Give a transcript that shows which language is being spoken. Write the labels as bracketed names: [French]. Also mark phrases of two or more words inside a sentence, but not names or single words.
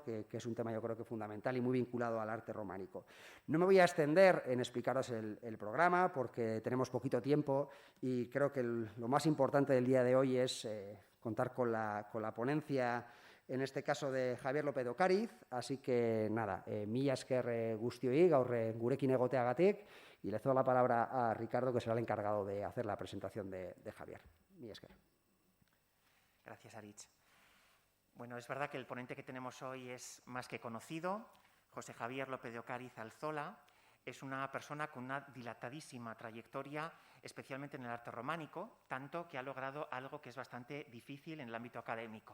[Spanish] que es un tema yo creo que fundamental y muy vinculado al arte románico. No me voy a extender en explicaros el programa porque tenemos poquito tiempo y creo que lo más importante del día de hoy es contar con la ponencia, en este caso de Javier López de Ocariz, así que nada, [Basque] mila esker guztioi gaur gurekin egoteagatik, [Spanish] y le cedo la palabra a Ricardo, que será el encargado de hacer la presentación de Javier. [Basque] Mila esker. [Spanish] Gracias, Aritz. Bueno, es verdad que el ponente que tenemos hoy es más que conocido. José Javier López de Ocariz Alzola es una persona con una dilatadísima trayectoria, especialmente en el arte románico, tanto que ha logrado algo que es bastante difícil en el ámbito académico.